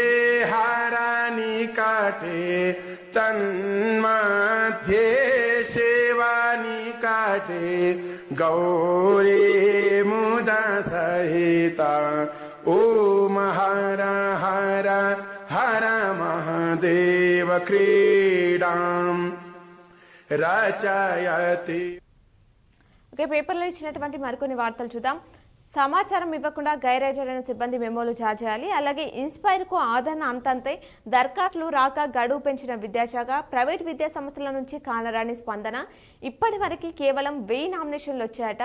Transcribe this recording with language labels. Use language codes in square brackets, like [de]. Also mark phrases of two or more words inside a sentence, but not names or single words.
[sa] हरनिकटे तन्मध्ये शिवनिकटे गौरी मुद सहिता ओम हर हर हर महादेव क्रीडां रचयति. [te] ఓకే, పేపర్లో ఇచ్చినటువంటి మరికొన్ని వార్తలు చూద్దాం. సమాచారం ఇవ్వకుండా గైర్హాజరైన సిబ్బంది మెమోలు జారీ చేయాలి. అలాగే ఇన్స్పైర్ కు ఆదరణ అంతే. దరఖాస్తులు రాక గడువు పెంచిన విద్యాశాఖ. ప్రైవేట్ విద్యా సంస్థల నుంచి కానరాని స్పందన. ఇప్పటి వరకు కేవలం 1000 నామినేషన్లు వచ్చాయట.